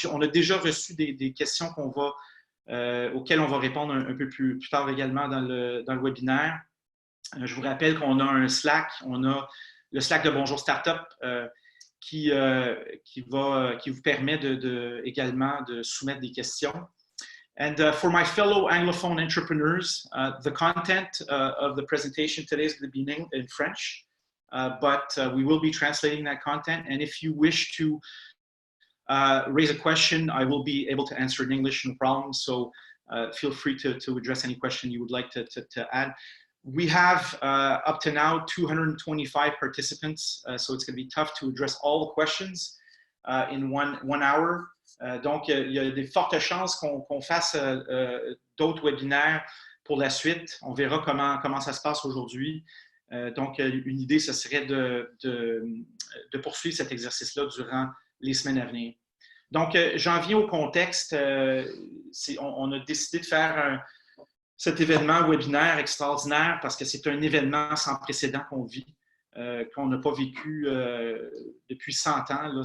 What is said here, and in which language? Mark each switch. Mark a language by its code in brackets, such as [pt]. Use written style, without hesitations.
[fr] On a déjà reçu des questions auxquelles on va répondre un peu plus tard également dans le webinaire. Je vous rappelle qu'on a un Slack. On a le Slack de Bonjour Startup qui vous permet également de soumettre des questions. [en] And for my fellow Anglophone entrepreneurs, the content of the presentation today is going to be in French, but we will be translating that content. And if you wish to raise a question, I will be able to answer in English, no problem. So feel free to address any question you would like to add. We have up to now 225 participants, so it's going to be tough to address all the questions in one hour. [fr] Donc, il y a de fortes chances qu'on fasse d'autres webinaires pour la suite. On verra comment ça se passe aujourd'hui. Donc, une idée, ce serait de poursuivre cet exercice-là durant les semaines à venir. Donc, j'en viens au contexte. On a décidé de faire cet événement webinaire extraordinaire parce que c'est un événement sans précédent qu'on vit, qu'on n'a pas vécu depuis 100 ans.